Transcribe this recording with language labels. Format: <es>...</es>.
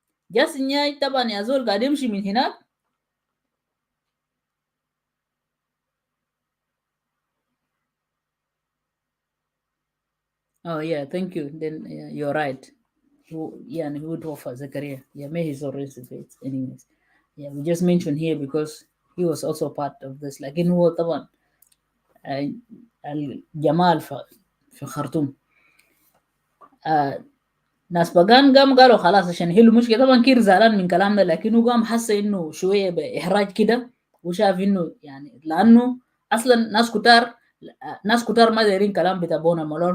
<ar>جاستن ياي طبعا يا زول قاعد يمشي من هناك.</ar> <en>Oh yeah, thank you. Then yeah, you're right.</en> <ar>Who يعني who توفى زكريا.</ar> <en>Yeah, may his soul rest in peace. Anyways, yeah, we just mentioned here because he was also part of this.</en> <ar>لكن هو طبعا آه، الجمال في خرطوم. آه، ناس بقان قام قالوا خلاص عشان يحلوا مشكلة. طبعا كير زعلان من كلامنا، لكنه قام حس انه شوية بإحراج كده، وشاف انه يعني لانه اصلا ناس كتار ما دايرين كلام بتاع بونا المولوال.</ar>